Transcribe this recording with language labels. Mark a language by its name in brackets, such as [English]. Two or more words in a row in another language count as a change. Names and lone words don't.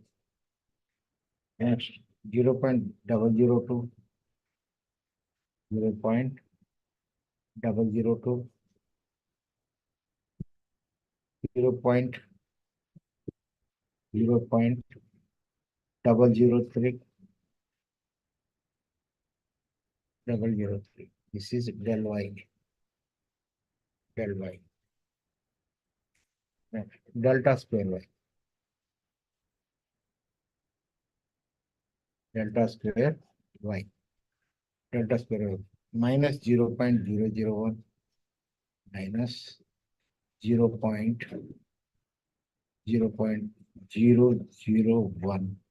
[English] Next, 0.002, 0.002, 0.003, 003. This is del y, del y. Next, delta square y, delta square y, delta square y, minus 0.001, minus 0.001, 001, 0.001,